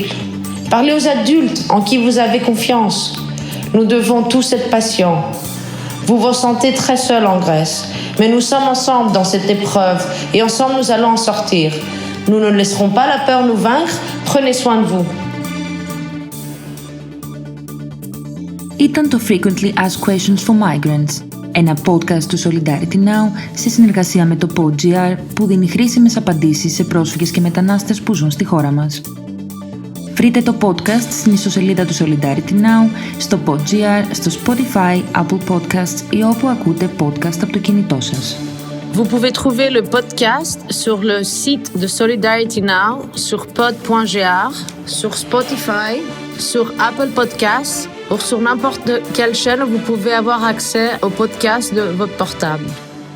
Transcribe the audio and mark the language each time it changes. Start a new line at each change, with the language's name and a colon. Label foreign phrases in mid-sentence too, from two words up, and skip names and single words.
French: Parlez aux adultes en qui vous avez confiance. Nous devons tous être patients. Vous vous sentez très seul en Grèce, mais nous sommes ensemble dans cette épreuve et ensemble nous allons en sortir. Nous ne laisserons pas la peur nous vaincre. Prenez soin de vous.
Greek: Ήταν το Frequently Asked Questions for Migrants, ένα podcast του Solidarity Now σε συνεργασία με το PodGR που δίνει χρήσιμες απαντήσεις σε πρόσφυγες και μετανάστες που ζουν στη χώρα μας. Βρείτε το podcast στην ιστοσελίδα του Solidarity Now, στο PodGR, στο Spotify, Apple Podcasts ή όπου ακούτε podcast από το κινητό σας.
French: Vous pouvez trouver le podcast sur le site de Solidarity Now, sur pod.gr, sur Spotify, sur Apple Podcasts ou sur n'importe quelle chaîne où vous pouvez avoir accès au podcast de votre portable.